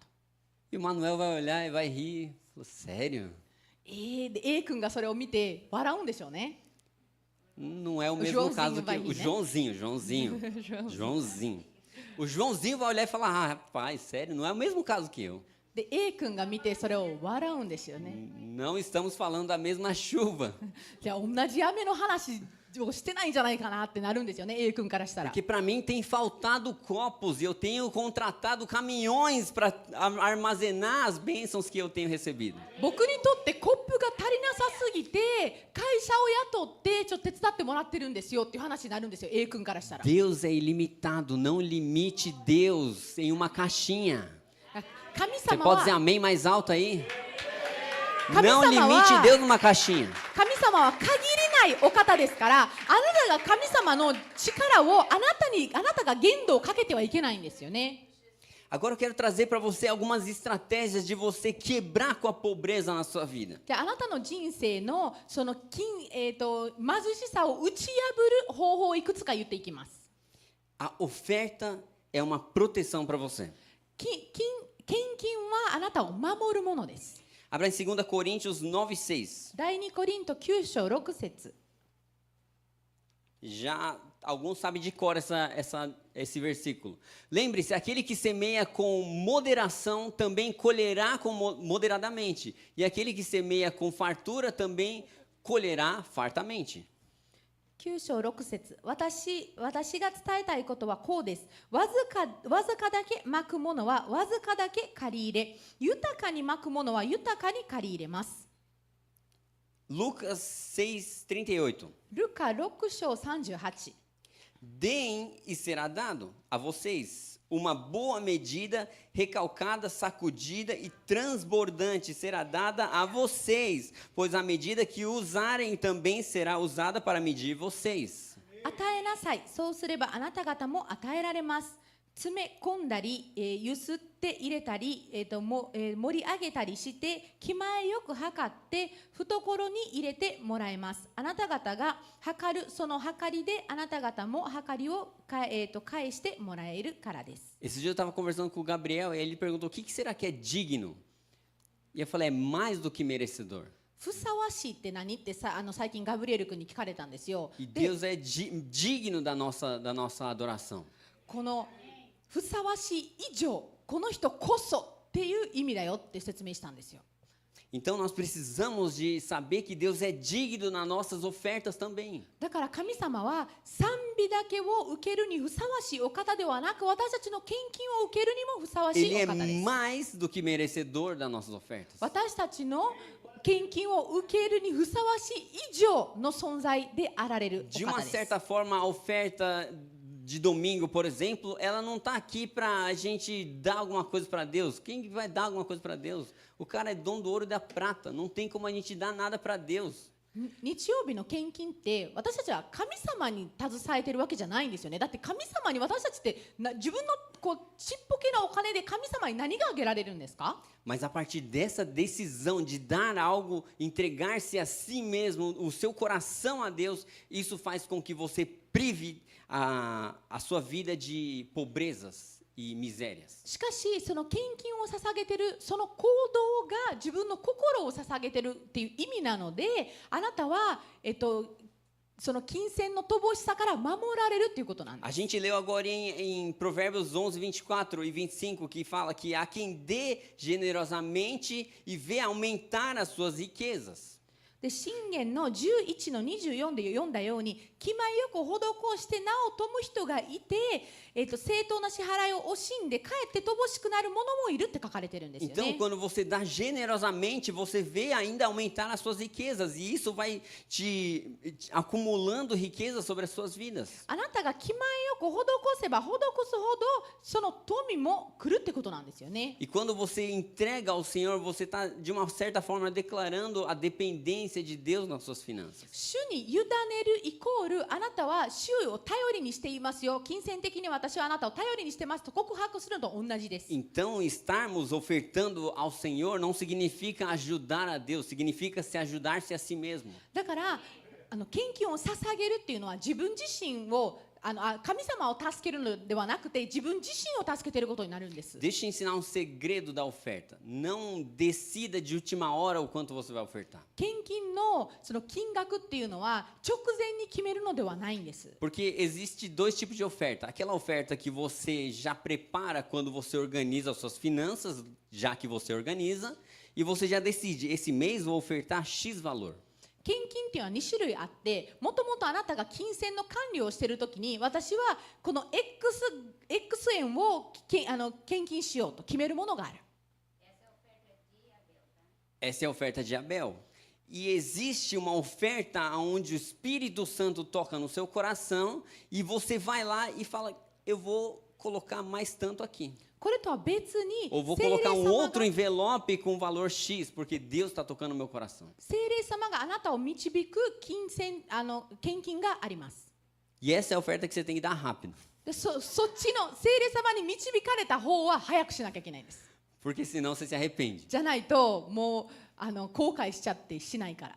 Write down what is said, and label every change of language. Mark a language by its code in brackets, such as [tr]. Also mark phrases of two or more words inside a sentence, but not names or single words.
[pt] E o Manuel vai olhar e vai rir. Falou, sério? [ja] de A 君がそれを見て笑うんでしょうね。 [pt] Não é o mesmo Joãozinho caso que vai o rir, né? Joãozinho. O Joãozinho vai olhar e falar, rapaz, sério, não é o mesmo caso que eu. [ja] で A 君が見てそれを笑うんですよね。 [pt] Não estamos falando da mesma chuva. [ja] じゃあ同じ雨の話をしてないんじゃないかなってなるんですよね A 君からしたら。 [pt] Porque para mim tem faltado copos e eu tenho contratado caminhões para armazenar as bênçãos que eu tenho recebido. [ja] 僕にとってコップが足りなさすぎて会社を雇ってちょっと手伝ってもらってるんですよっていう話になるんですよ A 君からしたら。 [pt] Deus é ilimitado, não limite Deus em uma caixinha. [ja] 神 [pt] Você [ja] 様 [pt] pode dizer [ja] は [pt] amém mais alto aí? Não limite Deus numa caixinha. [ja] 神様は限りないお方ですから、あなたが神様の力をあなたが限度をかけてはいけないんですよね。 [pt] Agora eu quero trazer para você algumas estratégias de você quebrar com a pobreza na sua vida. [ja] であなたの人生のその貧しさを打ち破る方法をいくつか言っていきます。 [pt] A oferta é uma proteção para você. [ja] 献金はあなたを守るものです。 [pt] Abra em 2 Coríntios 9:6. [ja] 第2コリント9章6節 [pt] Já alguns sabem de cor esse versículo. Lembre-se, aquele que semeia com moderação também colherá moderadamente. E aquele que semeia com fartura também colherá fartamente. [ja] 9 章6節私が伝えたいことはこうです。わずかだけまくものはわずかだけ借り入れ、豊かにまくものは豊かに借り入れます。 [pt] Lucas 6:38. [ja] ルカ6章38 [pt] Deem e será dado a vocês uma boa medida, recalcada, sacudida e transbordante será dada a vocês, pois a medida que usarem também será usada para medir vocês. [ja] 与えなさい。そうすればあなた方も与えられます。詰め込んだり、ゆすって入れたり、盛り上げたりして気前よく測って懐に入れてもらえます。あなた方が測るその測りであなた方も測りを返してもらえるからです。 [pt] Esse dia eu estava conversando com o Gabriel e ele perguntou: o que será que é digno? E eu falei: é mais do que merecedor. [ja] ふさわしいって何って最近ガブリエル君に聞かれたんですよ。 [pt] E Deus é digno da nossa adoração. [ja] このふさわしい以上、この人こそっていう意味だよって説明したんですよ。 [pt] Então nós precisamos de saber que Deus é digno nas nossas ofertas também. [ja] だから神様は賛美だけを受けるにふさわしいお方ではなく、私たちの献金を受けるにもふさわし [pt] Ele [ja] い [pt] é [ja] お方です。 [pt] mais do que merecedor das nossas ofertas. [ja] 私たちの献金を受けるにふさわしい以上の存在であられる [pt] De [ja] お方 [pt] uma [ja] です。 [pt] certa forma, a oferta de domingo, por exemplo, ela não está aqui para a gente dar alguma coisa para Deus. Quem vai dar alguma coisa para Deus? O cara é dono do ouro e da prata. Não tem como a gente dar nada para Deus. [ja] 日曜日の献金って私たちは神様に携えてるわけじゃないんですよね。だって神様に私たちって自分のちっぽけなお金で神様に何があげられるんですか？ [pt] Mas a partir dessa decisão de dar algo, entregar-se a si mesmo, o seu coração a Deus, isso faz com que você prive a sua vida de pobrezas e misérias. [ja] しかしその献金を捧げてるその行動が自分の心を捧げてるっていう意味なので、あなたはその金銭の乏しさから守られるっていうことなんです。 [pt] A gente leu agora em Provérbios 11:24 e 25 que fala que há quem dê generosamente e vê aumentar as suas riquezas. [ja] で箴言の11の24で読んだように、気前よく施してなお富む人がいて、正当な支払いを惜しんでかえって乏しくなる者もいるって書かれてるんですよね。 [pt] Então, quando você dá generosamente, você vê ainda aumentar as suas riquezas e isso vai te acumulando riquezas sobre as suas vidas. [ja] あなたが気前よく施せば施すほどその富も来るってことなんですよね。 [pt] E quando você entrega ao Senhor, você está de uma certa forma declarando a dependência de Deus nas suas finanças. [ja] 主に委ねるイコールあなたは主を頼りにしていますよ。金銭的に私はあなたを頼りにしてますと告白するのと同じです。 [pt] Então, estarmos ofertando ao Senhor não significa ajudar a Deus, significa se ajudar-se a si mesmo. [ja] だから献金を捧げるっていうのは自分自身を神様を助けるのではなくて自分自身を助けていることになるんです。 [pt] Deixa eu ensinar um segredo da oferta. Não decida de última hora o quanto você vai ofertar. [ja] 献金のその金額っていうのは直前に決めるのではないんです。 [pt] Porque existe dois tipos de oferta. Aquela oferta que você já prepara quando você organiza as suas finanças, já que você organiza, e você já decide, esse mês vou ofertar X valor. [ja] 献金っていうのは2種類あって、もともとあなたが金銭の管理をしているときに私はこの X 円を献金しようと決めるものがある。 [pt] Essa é a oferta de Abel. E existe uma oferta onde o Espírito Santo toca no seu coração e você vai lá e fala, eu vou colocar mais tanto aqui. [ja] これとは別に [pt] Ou vou [ja] 聖霊 [pt] colocar um [ja] 様 [pt] outro [ja] が [pt] envelope com valor X, porque Deus está tocando no meu coração. [ja] 聖霊様があなたを導く献金があります。 [pt] E essa é a oferta que você tem que dar rápido. [ja] でそっちの聖霊様に導かれた方は早くしなきゃいけないんです。 [pt] Porque senão você se arrepende. [ja] じゃないともう後悔しちゃってしないから。